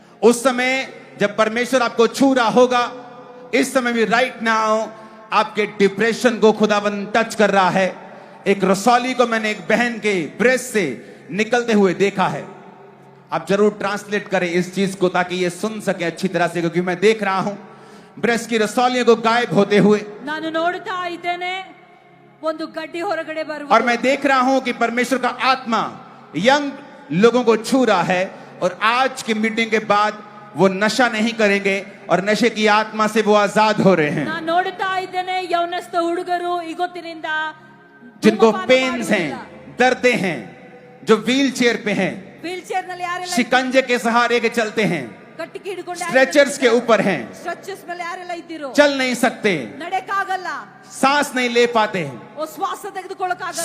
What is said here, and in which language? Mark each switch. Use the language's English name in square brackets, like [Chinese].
[Hindi] उस समय जब परमेश्वर आपको छू रहा होगा, इस समय भी [English] right now [Hindi] आपके डिप्रेशन को खुदावन टच कर रहा है। एक रसौली को मैंने एक बहन के ब्रेस्ट से निकलते हुए देखा है। आप जरूर ट्रांसलेट करें इस चीज को ताकि ये सुन सके अच्छी तरह से, क्योंकि मैं देख रहा हूं ब्रेस्ट की रसौलियों को गायब होते हुए। [Kannada] ನಾನು ನೋಡ್ತಾ ಇದ್ದೇನೆ ಒಂದು ಗಡ್ಡಿ ಹೊರಗಡೆ ಬರುವುದು। [Hindi] और मैं देख रहा हूं कि परमेश्वर का आत्मा यंग लोगों को छू रहा है और आज की मीटिंग के बाद वो नशा नहीं करेंगे और नशे की आत्मा से वो आजाद हो रहे हैं। [Kannada] ನಾನು ನೋಡ್ತಾ ಇದ್ದೇನೆ ಯೌವನಸ್ಥ ಹುಡುಗರು ಇವತ್ತಿನಿಂದ [Hindi] जिनको पेन्स हैं, दर्दे हैं, जो व्हील चेयर पे हैं, [Kannada] व्हील चेयर ನಲ್ಲಿ ಯಾರೆಲ್ಲ [Hindi] शिकंजे के सहारे के चलते हैं, [Kannada] ಕಟ್ಟಿಗೆ ಹಿಡ್ಕೊಂಡು [Hindi] स्ट्रेचर्स के ऊपर हैं, [Kannada] ಸ್ಟ್ರೆಚರ್ಸ್ ಮೇಲೆ ಯಾರೆಲ್ಲ ಇದ್ದೀರೋ, [Hindi] चल नहीं सकते, [Kannada] ನಡೆಯಕ್ಕಾಗಲ್ಲ, [Hindi] सांस नहीं ले पाते हैं, [Kannada] ಓ ಶ್ವಾಸ ತೆಗೆದುಕೊಳ್ಳಕ್ಕಾಗಲ್ಲ,